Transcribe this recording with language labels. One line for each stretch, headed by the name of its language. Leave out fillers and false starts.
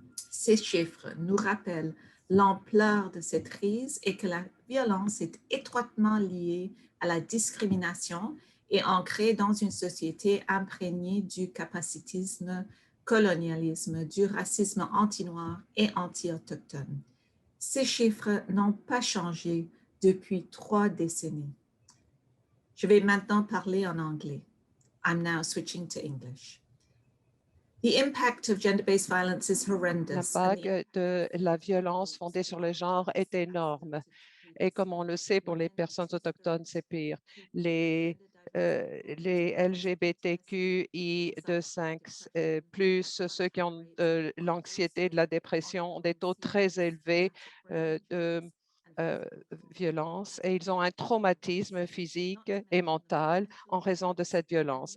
French: Ces chiffres nous rappellent l'ampleur de cette crise et que la violence est étroitement liée à la discrimination et ancrée dans une société imprégnée du capacitisme, colonialisme, du racisme anti-noir et anti-autochtone. Ces chiffres n'ont pas changé depuis 3 décennies. Je vais maintenant parler en anglais.
English: I'm now switching to English. The impact of gender-based violence is horrendous.
French: L'impact de la violence fondée sur le genre est énorme. Et comme on le sait, pour les personnes autochtones, c'est pire. Les LGBTQI2+, plus ceux qui ont de l'anxiété, de la dépression, ont des taux très élevés de violence et ils ont un traumatisme physique et mental en raison de cette violence.